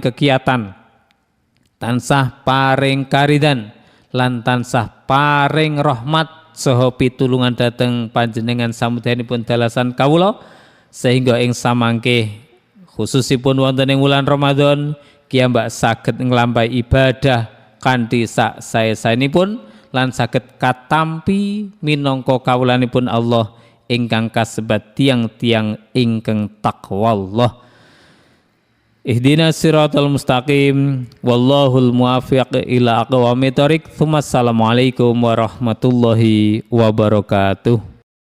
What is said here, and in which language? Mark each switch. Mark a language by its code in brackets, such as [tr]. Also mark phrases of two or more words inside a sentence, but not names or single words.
[jv] kegiatan, tansah paring karidan lan tansah paring rahmat saha pitulungan dhateng panjenengan samudyanipun dalasan kawula, sehingga ing samangke khususipun wonten ing wulan Ramadan kiyambak saged nglampahi ibadah kanthi sak sae-saenipun lan saged katampi minangka kawulanipun Allah ingkang kasebat tiang-tiang ingkang takwa Allah. [ar] اهدنا الصراط المستقيم والله الموفق إلى أقوم الطريق. السلام عليكم ورحمة الله وبركاته.